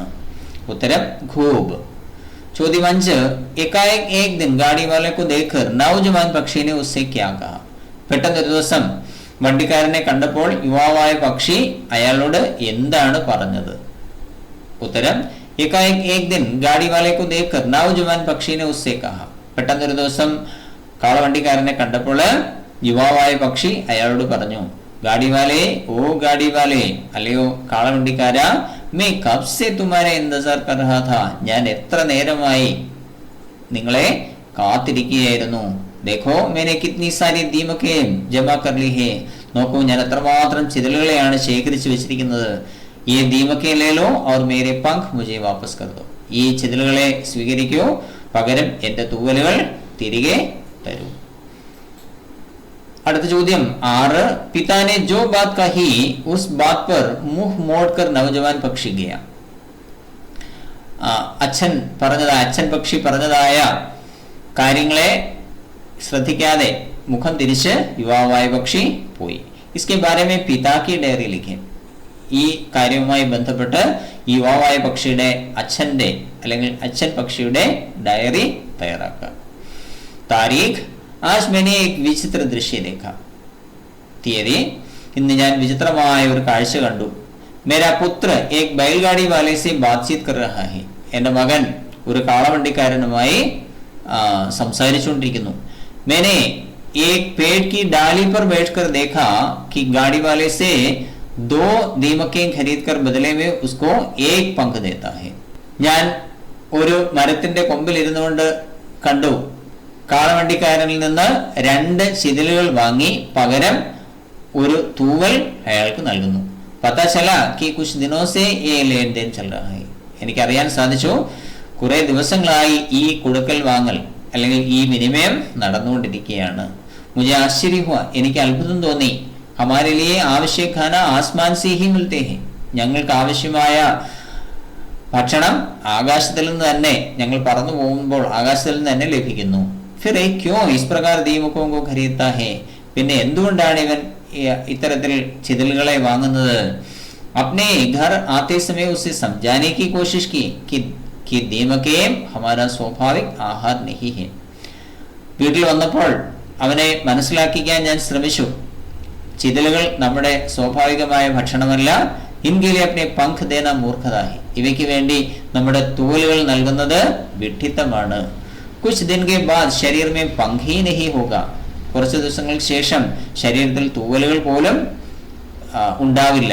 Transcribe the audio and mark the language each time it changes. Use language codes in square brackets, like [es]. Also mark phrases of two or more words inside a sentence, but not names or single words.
[ml] ഉത്തരം खूब. [hi] ചോദ്യം 5 एकाएक एक दिन गाड़ी वाले को देखकर नौजवान पक्षी ने उससे क्या कहा. [ml] പെട്ടെന്ന് ഒരു ദിവസം വണ്ടിക്കാരനെ കണ്ടപ്പോൾ യുവാവായ പക്ഷി അയാളോട് എന്താണ് പറഞ്ഞത്. [hi] ഉത്തരം एकाएक एक दिन गाड़ी वाले को देखकर नौजवान पक्षी ने उससे कहा. [ml] പെട്ടെന്ന് ഒരു ദിവസം കാളവണ്ടിക്കാരനെ കണ്ടപ്പോൾ യുവാവായ പക്ഷി അയാളോട് പറഞ്ഞു, [hi] गाड़ी वाले ओ गाड़ी वाले, [ml] അല്ലയോ കാളവണ്ടിക്കാരാ, [hi] मैं कब से तुम्हारे इंतजार कर रहा था, [ml] ഞാൻ എത്ര നേരമായി നിങ്ങളെ കാത്തിരിക്കുകയായിരുന്നു. [hi] देखो मैंने कितनी सारी दीमकें जमा कर ली है, [ml] നോക്കൂ ഞാൻ എത്രമാത്രം ചിതലുകളെയാണ് ശേഖരിച്ചു വെച്ചിരിക്കുന്നത്. [hi] ये दीमकें ले लो और मेरे पंख मुझे वापस कर दो. [ml] ഈ ചിതലുകളെ സ്വീകരിക്കൂ, പകരം എന്റെ തൂവലുകൾ തിരികെ തരൂ. അടുത്ത ചോദ്യം [hi] 6 पिता ने जो बात कही उस बात पर मुंह मोड़कर नौजवान पक्षी गया. [ml] അച്ഛൻ പക്ഷി പറഞ്ഞതായ കാര്യങ്ങളെ ശ്രദ്ധിക്കാതെ മുഖം തിരിച്ച് യുവാവായ പക്ഷി പോയി. [hi] इसके बारे में पिता की डायरी लिखे. [ml] ഈ കാര്യവുമായി ബന്ധപ്പെട്ട് യുവാവായ പക്ഷിയുടെ അച്ഛന്റെ അല്ലെങ്കിൽ അച്ഛൻ പക്ഷിയുടെ ഡയറി തയ്യാറാക്കുക. [hi] താരീഖ്, आज मैंने एक विचित्र दृश्य देखा. [ml] തീയതി, ഇന്ന് ഞാൻ വിചിത്രമായ ഒരു കാഴ്ച കണ്ടു. [hi] मेरा पुत्र एक बैलगाड़ी वाले से बातचीत कर रहा है. [ml] എൻ്റെ മകൻ ഒരു കാളവണ്ടിക്കാരനുമായി സംസാരിച്ചുകൊണ്ടിരിക്കുന്നു. [hi] मैंने एक पेड़ की डाली पर बैठकर देखा कि गाड़ी वाले से 2 दीमकें खरीद कर बदले में उसको एक पंख देता है. [ml] ഞാൻ ഒരു മരത്തിന്റെ കൊമ്പിൽ ഇരുന്നുകൊണ്ട് കണ്ടു, കാളവണ്ടിക്കാരനിൽ നിന്ന് 2 ചിതലുകൾ വാങ്ങി പകരം ഒരു തൂവൽ അയാൾക്ക് നൽകുന്നു. [hi] पता चला कि कुछ दिनों से ये लेन देन चल रहा है. [ml] എനിക്കറിയാൻ സാധിച്ചു കുറെ ദിവസങ്ങളായി ഈ കൊടുക്കൽ വാങ്ങൽ അല്ലെങ്കിൽ ഈ വിനിമയം നടന്നുകൊണ്ടിരിക്കുകയാണ്. [hi] മുझे आश्चर्य हुआ, [ml] എനിക്ക് അത്ഭുതം തോന്നി. [hi] हमारे लिए आवश्यक खाना आसमान से ही मिलते हैं. [ml] ഞങ്ങൾക്ക് ആവശ്യമായ ഭക്ഷണം ആകാശത്തിൽ നിന്ന് തന്നെ, ഞങ്ങൾ പറന്നു പോകുമ്പോൾ ആകാശത്തിൽ നിന്ന് തന്നെ ലഭിക്കുന്നു. [hi] फिर क्यों इस प्रकार दीमकों को खरीदता है? [ml] പിന്നെ എന്തുകൊണ്ടാണ് ഇവൻ ഇത്തരത്തിൽ ചിതലുകളെ വാങ്ങുന്നത്? [hi] अपने घर आते समय उसे समझाने की कोशिश की कि दीमकें हमारा स्वाभाविक आहार नहीं है. [ml] വീട്ടിൽ വന്നപ്പോൾ അവനെ മനസ്സിലാക്കിക്കാൻ ഞാൻ ശ്രമിച്ചു, ചിതലുകൾ നമ്മുടെ സ്വാഭാവികമായ ഭക്ഷണമല്ല. [hi] इनके लिए अपने पंख देना मूर्खता है, [ml] ഇവയ്ക്ക് വേണ്ടി നമ്മുടെ തൂവലുകൾ നൽകുന്നത് വിഡ്ഢിത്തമാണ്. [hi] कुछ दिन के बाद शरीर में पंख ही नहीं होगा, [ml] കുറച്ച് ദിവസങ്ങൾക്ക് ശേഷം ശരീരത്തിൽ തൂവലുകൾ പോലും ഉണ്ടാവില്ല.